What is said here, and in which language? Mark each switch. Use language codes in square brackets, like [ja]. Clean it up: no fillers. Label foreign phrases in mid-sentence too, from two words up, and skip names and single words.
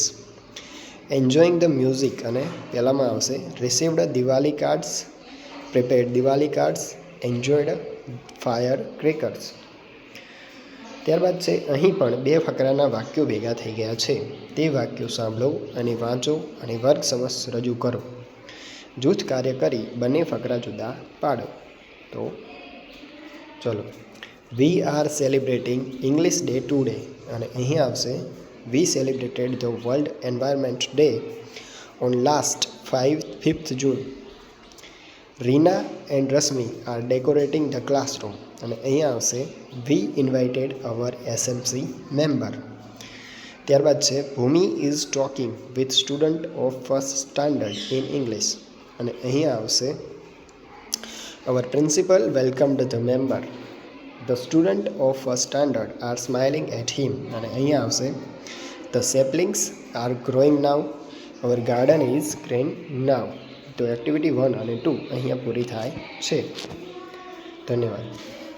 [en] enjoying the music, [gu] અને પહેલામાં આવશે [en] received Diwali cards, prepared Diwali cards, enjoyed fire crackers. [gu] ત્યારબાદ છે અહીં પણ બે ફકરાના વાક્યો ભેગા થઈ ગયા છે. તે વાક્યો સાંભળો અને વાંચો અને વર્ગ સમક્ષ રજૂ કરો. જૂથ કાર્ય કરી બંને ફકરા જુદા પાડો. તો ચલો. [en] We are celebrating English Day today. [gu] અને અહીં આવશે [en] We celebrated the World Environment Day on last 5th June. Reena and Rasmi are decorating the classroom. [gu] અને અહીં આવશે [en] We invited our SMC member. [gu] ત્યારબાદ છે [en] Bhumi is talking with student of first standard in English. [gu] અને અહીં આવશે [en] Our principal welcomed the member. The student of first standard are smiling at him. [gu] અને અહીંયા આવશે [en] The saplings are growing now. Our garden is green now. [gu] તો એક્ટિવિટી 1 અને 2 અહીંયા પૂરી થાય છે. ધન્યવાદ.